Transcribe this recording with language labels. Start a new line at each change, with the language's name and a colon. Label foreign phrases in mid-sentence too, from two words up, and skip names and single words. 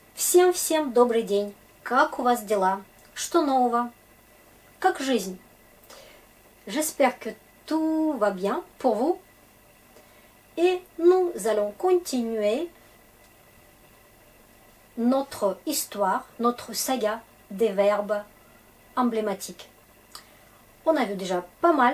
Russian: Всем-всем добрый день. Как у вас дела? Что нового? Как жизнь?
French: J'espère que tout va bien pour vous. Et nous allons continuer notre histoire, notre saga des verbes emblématiques. On a vu déjà pas mal.